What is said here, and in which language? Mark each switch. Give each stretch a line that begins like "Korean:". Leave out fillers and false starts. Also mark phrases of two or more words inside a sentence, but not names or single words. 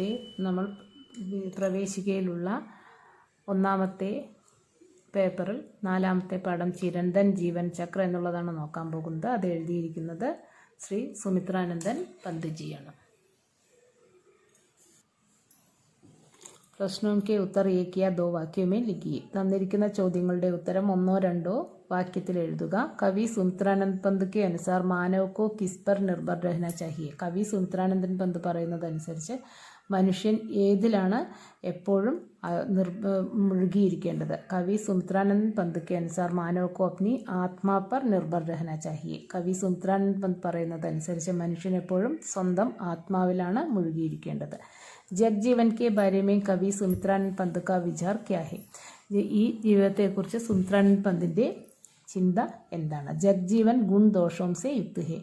Malayalam: നമ്മൾ പ്രവേശികയിലുള്ള ഒന്നാമത്തെ പേപ്പറിൽ നാലാമത്തെ പാഠം ചിരന്തൻ ജീവൻ ചക്ര എന്നുള്ളതാണ് നോക്കാൻ പോകുന്നത്. അത് എഴുതിയിരിക്കുന്നത് ശ്രീ സുമിത്രാനന്ദൻ പന്ത്ജിയാണ്.
Hindi: പ്രശ്നവും के उत्तर एक या दो वाक्यों में लिखिए.
Malayalam: തന്നിരിക്കുന്ന ചോദ്യങ്ങളുടെ ഉത്തരം ഒന്നോ രണ്ടോ വാക്യത്തിൽ എഴുതുക.
Hindi: കവി സുമിത്രാനന്ദ് പന്ത് के अनुसार मानव को किस पर निर्भर रहना चाहिए.
Malayalam: കവി സുമിത്രാനന്ദൻ പന്ത് പറയുന്നതനുസരിച്ച് മനുഷ്യൻ ഏതിലാണ് എപ്പോഴും മുഴുകിയിരിക്കേണ്ടത്.
Hindi: കവി സുമിത്രാനന്ദൻ പന്ത് के अनुसार मानव को अपनी आत्मा पर निर्भर रहना चाहिए.
Malayalam: കവി സുമിത്രാനന്ദൻ പന്ത് പറയുന്നതനുസരിച്ച് മനുഷ്യൻ എപ്പോഴും സ്വന്തം ആത്മാവിലാണ് മുഴുകിയിരിക്കേണ്ടത്.
Hindi: जगजीवन के बारे में कवि सुमित्रानंद पंत का विचार क्या है.
Malayalam: ഈ ജീവിതത്തെക്കുറിച്ച് സുമിത്രാനന്ദ പന്തിൻ്റെ ചിന്ത എന്താണ്?
Hindi: जगजीवन गुण दोषों से युक्त है.